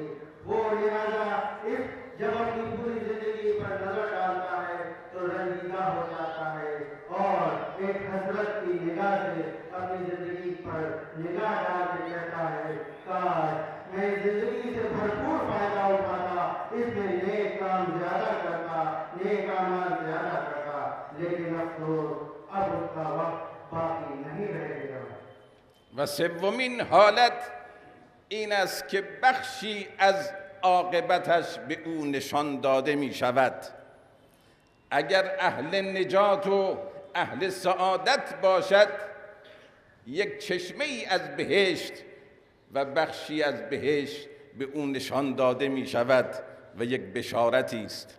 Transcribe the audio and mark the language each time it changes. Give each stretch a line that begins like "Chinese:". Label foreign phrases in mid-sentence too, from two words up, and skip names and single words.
Urdu: وہ لہٰذا اس جب اپنی پوری زندگی پر نظر ڈالتا ہے تو رنجیدہ ہو جاتا ہے اور ایک حسرت کی نگاہ سے اپنی زندگی پر نگاہ ڈال کے کہتا ہے، کاش میں زندگی سے بھرپور فائدہ اٹھاتا، اس میں نیک کام زیادہ کرتا، نیک عمل زیادہ کرتا، لیکن افسوس اب اس کا وقت باقی نہیں رہ گیا.
Persian: و سومین حالت این است که بخشی از عاقبتش به او نشان داده می شود. اگر اهل نجات و اهل سعادت باشد، یک چشمه ای از بهشت و بخشی از بهشت به او نشان داده می شود و یک بشارتی است.